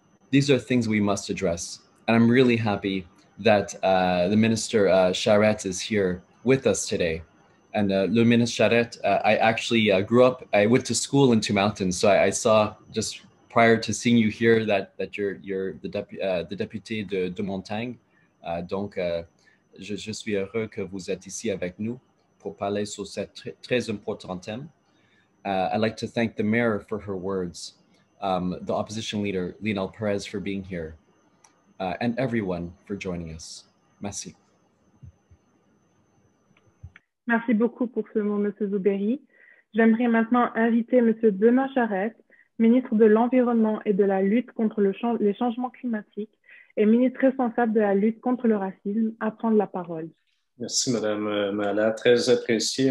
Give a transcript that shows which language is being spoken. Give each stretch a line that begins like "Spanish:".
English: These are things we must address. And I'm really happy that the Minister Charette is here with us today. And Le Ministre Charette, I actually grew up, I went to school in Two Mountains, so I saw just prior to seeing you here that you're the député de Montagne.
French: Donc, je suis heureux que vous êtes ici avec nous pour parler sur ce très important thème.
English: I'd like to thank the mayor for her words, the opposition leader, Lionel Perez, for being here, and everyone for joining us.
French: Merci. Merci beaucoup pour ce mot, M. Zouberi. J'aimerais maintenant inviter M. Benoît Charette, ministre de l'Environnement et de la lutte contre les changements climatiques et ministre responsable de la lutte contre le racisme, à prendre la parole. Merci, Mme Mala. Très apprécié.